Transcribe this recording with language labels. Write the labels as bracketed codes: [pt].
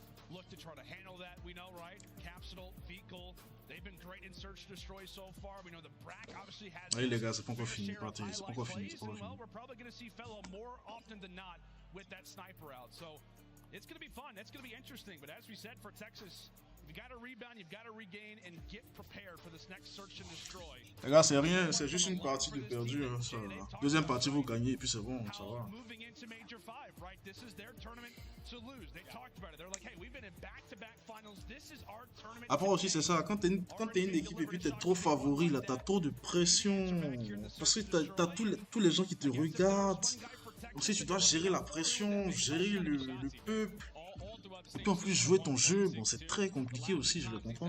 [en] Look to try to handle that. We know, right? Capsule, vehicle. They've been great in search and destroy so far. We know the Brack obviously has. [fr] Allez les gars, c'est pas encore fini. Partez, c'est pas encore fini. [en] Well, we're probably going to see Fellow more often than not with that sniper out. So it's going to be fun. It's going to be interesting. But as we said, for Texas, you've got to rebound, you've got to regain, and get prepared for this next search and destroy. [fr] Les gars, c'est rien. C'est juste une partie de perdu. Hein, ça. Deuxième partie, vous gagnez et puis c'est bon, ça va. [en] Moving into Major 5, right? This is their tournament to lose. They talked about it. They're like, hey, we've been in back-to-back finals. This is our tournament. [fr] Après aussi, c'est ça. Quand t'es une équipe et puis t'es trop favori, là, t'as trop de pression. Parce que t'as tous les gens qui te regardent. Aussi, tu dois gérer la pression, gérer le peuple. Et puis en plus, jouer ton jeu, bon, c'est très compliqué aussi, je le comprends.